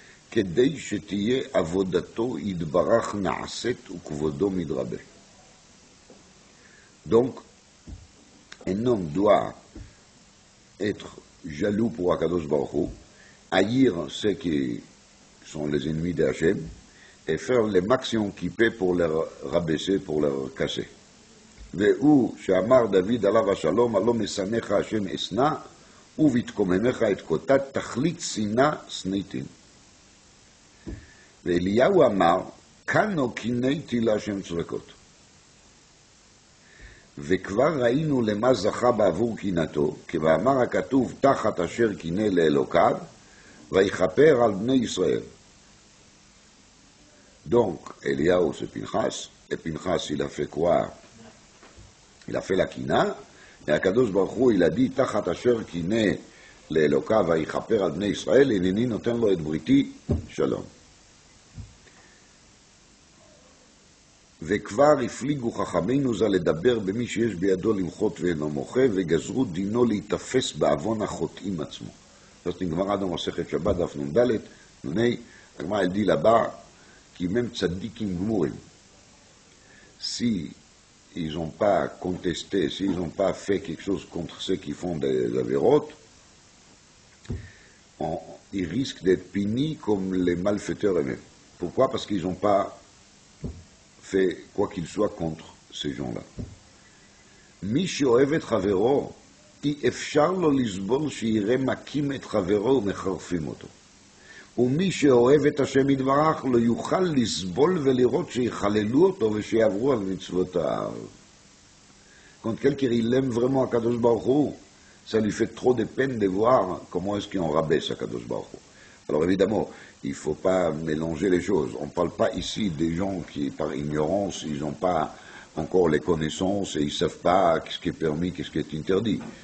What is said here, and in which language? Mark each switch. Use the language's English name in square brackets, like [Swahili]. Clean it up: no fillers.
[Hebrew] כדי שתהיה עבודתו יתברך נעשית וכבודו מתרבה. [French] Donc, un homme doit être jaloux pour Akadosh Baruch Hu, haïr ceux qui sont les ennemis d'Hachem, et faire le maximum qu'il peut pour les rabaisser, pour les casser. [Hebrew] והוא שאמר דוד עליו השלום, הלא משנאך השם אשנא, ובתקוממך את קוטת תכלית שנאה שניתין. ואליהו אמר, קנו קינאתי להשם צדקות. וכבר ראינו למה זכה בעבור קינאתו, כמאמר הכתוב, תחת אשר קינא לאלוקיו, ויכפר על בני ישראל. [French] Donc, Eliaou c'est Pinchas, et Pinchas il a fait quoi? Il a fait la kina, et Akadosh Baruch Hu, il a dit, [Hebrew] Tachat asher kine le'elokav vayichaper al bnei Israël, הנני נותן לו את בריתי שלום. וכבר הפליגו חכמינו זה לדבר במי שיש בידו למחות ואינו מוחה, וגזרו דינו להיתפס בעוון החוטאים עצמו. זאת נגמרה [French] dans מסכת שבת דף נ"ד, נ"ה, הגמרא elle dit là-bas, qui même tzadikim gmurim, si ils n'ont pas contesté, s'ils n'ont pas fait quelque chose contre ceux qui font des avérotes, ils risquent d'être punis comme les malfaiteurs eux-mêmes. Pourquoi? Parce qu'ils n'ont pas fait quoi qu'il soit contre ces gens-là. [Hebrew] מי שאוהב את חברו, אי אפשר לו לסבול שיראה מכים את חברו ומחרפים אותו. ומי שאוהב את השם יתברך לא יוכל לסבול ולראות שיחללו אותו ושיעברו על מצוותיו. [French] Quand quelqu'un il aime vraiment Akadosh Baruch Hu, ça lui fait trop de peine de voir comment est-ce qu'on rabaisse Akadosh Baruch Hu. Alors évidemment, il ne faut pas mélanger les choses. On ne parle pas ici des gens qui, par ignorance, ils n'ont pas encore les connaissances et ils ne savent pas ce qui est permis, ce qui est interdit.